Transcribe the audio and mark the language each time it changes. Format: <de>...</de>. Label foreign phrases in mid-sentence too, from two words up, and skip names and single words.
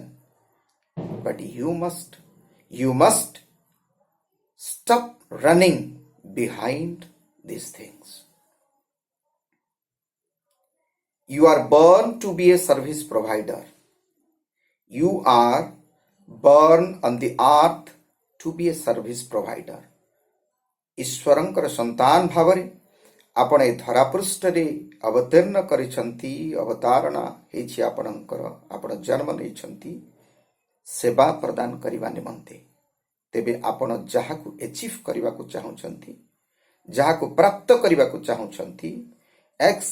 <en>But you must stop running behind these things. You are born to be a service provider. You are born on the earth to be a service provider.</en> <or>ଈଶ୍ୱରଙ୍କର ସନ୍ତାନ ଭାବରେ ଆପଣ ଏ ଧରାପୃଷ୍ଠରେ ଅବତୀର୍ଣ୍ଣ କରିଛନ୍ତି। ଅବତାରଣା ହେଇଛି ଆପଣଙ୍କର। ଆପଣ ଜନ୍ମ ନେଇଛନ୍ତି ସେବା ପ୍ରଦାନ କରିବା ନିମନ୍ତେ। ତେବେ ଆପଣ ଯାହାକୁ ଏଚିଭ୍ କରିବାକୁ ଚାହୁଁଛନ୍ତି, ଯାହାକୁ ପ୍ରାପ୍ତ କରିବାକୁ ଚାହୁଁଛନ୍ତି, ଏକ୍ସ</or>